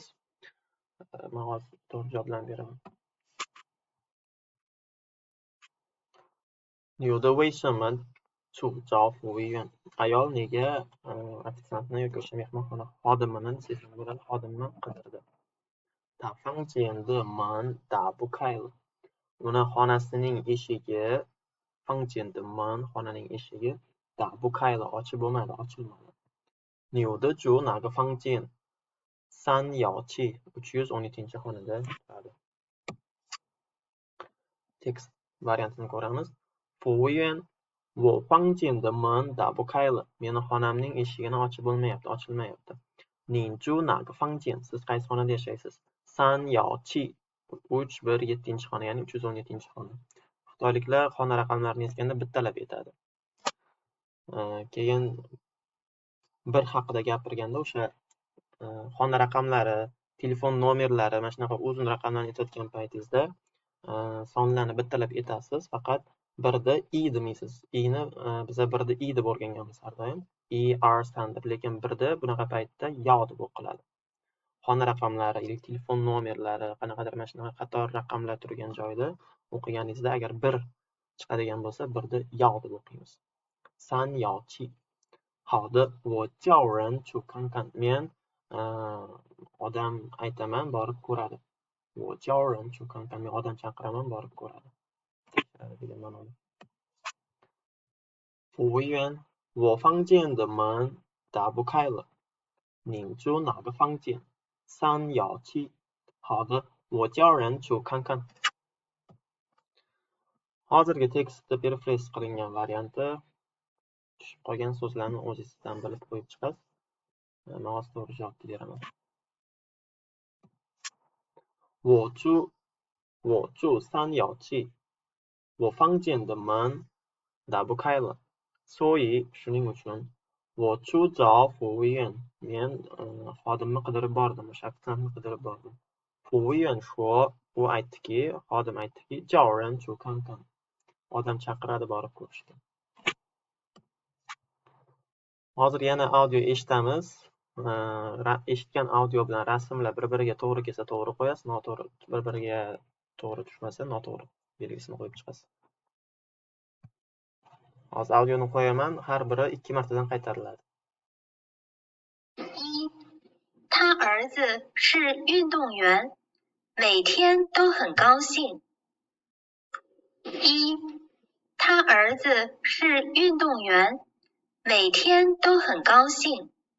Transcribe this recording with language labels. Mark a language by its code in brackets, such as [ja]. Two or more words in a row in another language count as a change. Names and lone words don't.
[uz] Men hozir to'g'ri javoblarni beraman. [zh] 女的为什么去找服务员? [uz] Ayol nega ofitsiantni yoki o'sha mehmonxona xodimini desak bo'ladi, xodimni qidirdi. [zh] 他房间的门打不开了. [uz] Uni xonasining eshigi, [zh] 房间的门 [uz] xonaning eshigi [zh] 打不开了 [uz] ochib bo'lmadi, ochilmadi. [zh] 女的住哪个房间? 317, 317 [uz] xonada turadi. Tekst variantini ko'ramiz. [zh] 服务员，我房间的门打不开了. [uz] Meni xonamning eshigini ochib bo'lmayapti, ochilmayapti. [zh] 你住哪个房间? [uz] Siz qaysi xonada yashaysiz? 317, 317 xona, ya'ni 317 xona. Xitoyliklar xona raqamlarini yozganda bittalab aytadi. Keyin bir haqida gapirganda o'sha xona raqamlari, telefon nomerlari, mana shunaqa uzun raqamlarni aytayotgan paytingizda sonlarni bittalab aytasiz, faqat birda i demaysiz. I'ni biz birda i deb o'rganganmiz har doim. I r standard, lekin birda bunaqa paytda yo deb o'qiladi. Xona raqamlari, telefon nomerlari, qanaqadir mana shunaqa qator raqamlar turgan joyda o'qiganingizda agar bir chiqadigan bo'lsa, birda yo deb o'qiymiz. 317. [zh] 好的，我叫人去看看. [uz] Men odam aytaman, borib ko'radi. [zh] 我叫人去看看. [uz] Men odam chaqiraman, borib ko'radi. degan ma'noda. [zh] 服务员，我房间的门打不开了，您住哪个房间？317。好的，我叫人去看看。 [uz] Hozirgi tekstda paraphrase qilingan varianti tushib qolgan so'zlarni o'zingizdan bilib qo'yib chiqasiz. Men hozir to'g'ri javobni beraman. [zh] 我住我住三爻记我房间的门打不开了所以 [uz] shuning uchun [zh] 我出找服务员 [uz] men xodimni qidirib bordim o'sha ofitsiantni qidirib bordim [zh] 服务员说 [uz] u aytdiki xodim aytdiki [zh] 叫人去看看 [uz] odam chaqiradi borib ko'rishga hozir yana audio eshitamiz eshitgan audio bilan rasmlar bir-biriga to'g'ri kelsa to'g'ri qo'yasiz noto'g'ri bir-biriga to'g'ri tushmasa noto'g'ri belgisini qo'yib chiqasiz hozir audioni qo'yaman har biri 2 martadan qaytariladi [zh] 一，他儿子是运动员，每天都很高兴。一，他儿子是运动员，每天都很高兴。